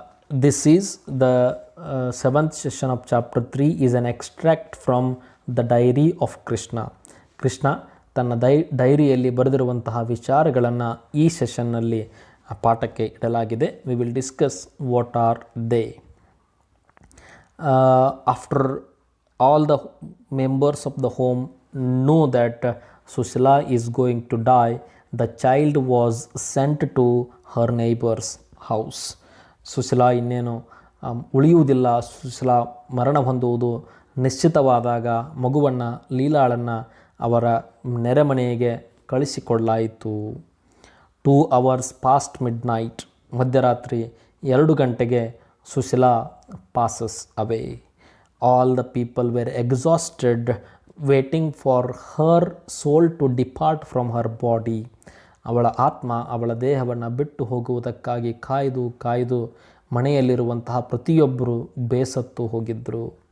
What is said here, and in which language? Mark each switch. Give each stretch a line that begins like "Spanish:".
English: This is the 7th session of chapter 3 is an extract from the diary of Krishna.
Kannada: Krishna ತನ್ನ ಡೈರಿಯಲ್ಲಿ ಬರೆದಿರುವಂತಹ ವಿಚಾರಗಳನ್ನು ಈ ಸೆಷನ್ನಲ್ಲಿ ಪಾಠಕ್ಕೆ ಇಡಲಾಗಿದೆ.
English: We will discuss what are they. After all the members of the home know that Susila is going to die, the child was sent to her neighbor's house.
Kannada: Sushila ಇನ್ನೇನು ಉಳಿಯುವುದಿಲ್ಲ, ಸುಶೀಲಾ ಮರಣ ಹೊಂದುವುದು ನಿಶ್ಚಿತವಾದಾಗ ಮಗುವನ್ನು ಲೀಲಾಳನ್ನು ಅವರ ನೆರೆಮನೆಗೆ ಕಳಿಸಿಕೊಡಲಾಯಿತು.
English: 2 hours past midnight,
Kannada: ಮಧ್ಯರಾತ್ರಿ 2 ಗಂಟೆಗೆ
English: Sushila passes away. All the people were exhausted waiting for her soul to depart from her body.
Kannada: ಅವಳ ಆತ್ಮ ಅವಳ ದೇಹವನ್ನು ಬಿಟ್ಟು ಹೋಗುವುದಕ್ಕಾಗಿ ಕಾಯ್ದು ಮನೆಯಲ್ಲಿರುವಂತಹ ಪ್ರತಿಯೊಬ್ಬರು ಬೇಸತ್ತು ಹೋಗಿದ್ದರು.